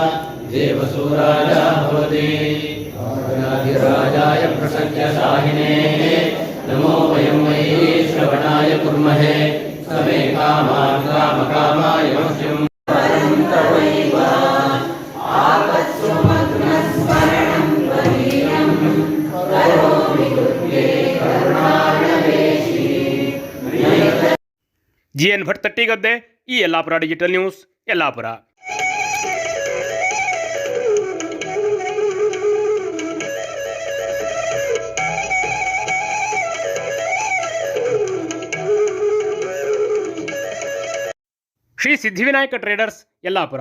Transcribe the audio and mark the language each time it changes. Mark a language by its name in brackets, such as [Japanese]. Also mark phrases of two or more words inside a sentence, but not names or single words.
[Sanskrit] देवसूराय भवति राजाय प्रसज्य शाहिने नमो वयं वै श्रवणाय कुर्महे समे कामान् कामकामाय मह्यं परं तवैव आपत्सु मग्नस्मरणं त्वदीयं करोमि कृत्ये करुणाणवेशी. [Kannada] GN ಭಟ್ ತಟ್ಟಿಗದ್ದೆ. ಈ ಯಲ್ಲಾಪುರ ಡಿಜಿಟಲ್ ನ್ಯೂಸ್, ಯಲ್ಲಾಪುರ. ಶ್ರೀ ಸಿದ್ಧಿವಿನಾಯಕ ಟ್ರೇಡರ್ಸ್, ಯಲ್ಲಾಪುರ.